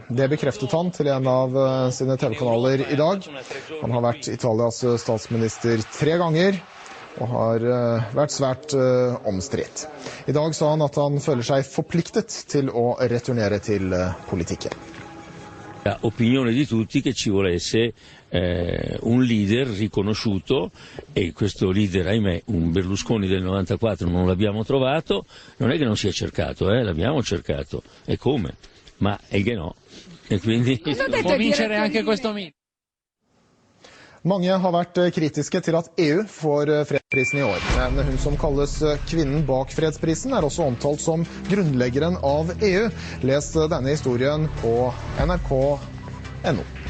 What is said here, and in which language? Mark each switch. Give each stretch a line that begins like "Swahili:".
Norwegian: Det bekreftet han til en av sine TV-kanaler i dag. Han har vært Italias statsminister 3 ganger og har vært svært omstridt. I dag sa han at han føler seg forpliktet til å returnere til politikken.
Italian: Opinione di tutti che ci volesse un leader riconosciuto e questo leader, ahimè, un Berlusconi del 94 non l'abbiamo trovato, non è che non sia cercato, l'abbiamo cercato, e come? Ma è che no, e quindi può vincere anche questo mito.
Norwegian: Mange har vært kritiske til at EU får fredsprisen i år, men hun som kalles kvinnen bak fredsprisen også omtalt som grunnleggeren av EU. Les denne historien på nrk.no.